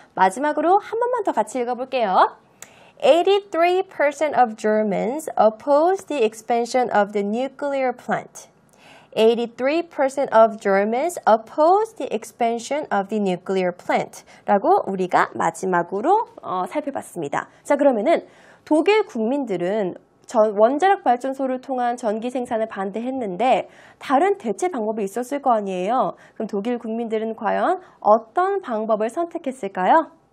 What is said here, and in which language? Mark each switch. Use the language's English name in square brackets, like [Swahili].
[Korean] 마지막으로 한 번만 더 같이 읽어볼게요. [English] 83% of Germans oppose the expansion of the nuclear plant. 83% of Germans oppose the expansion of the nuclear plant. [Korean] 라고 우리가 마지막으로 살펴봤습니다. 자, 그러면은 독일 국민들은 원자력 발전소를 통한 전기 생산을 반대했는데 다른 대체 방법이 있었을 거 아니에요. 그럼 독일 국민들은 과연 어떤 방법을 선택했을까요?